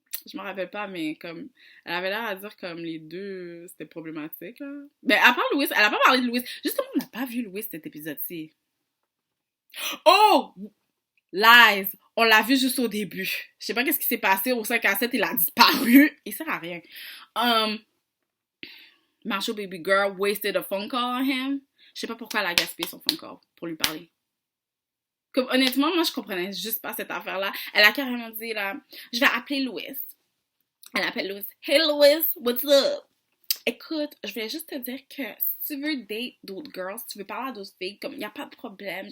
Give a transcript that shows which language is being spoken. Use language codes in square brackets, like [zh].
[fr] Je me rappelle pas, mais comme, elle avait l'air à dire comme les deux, c'était problématique, là. Mais à part Louis, elle a pas parlé de Louis. Justement, on n'a pas vu Louis cet épisode-ci. [en] Oh! Lies! [fr] On l'a vu juste au début. Je sais pas qu'est-ce qui s'est passé au 5 à 7, il a disparu. Il sert à rien. [en] Marshall Baby Girl wasted a phone call on him. [fr] Je sais pas pourquoi elle a gaspillé son [en] phone call [fr] pour lui parler. Comme, honnêtement, moi, je comprenais juste pas cette affaire-là. Elle a carrément dit, là, je vais appeler Louis. Elle appelle Louis. [en] Hey, Louis, what's up? [fr] Écoute, je voulais juste te dire que si tu veux date d'autres girls, si tu veux parler à d'autres filles, comme, il n'y a pas de problème.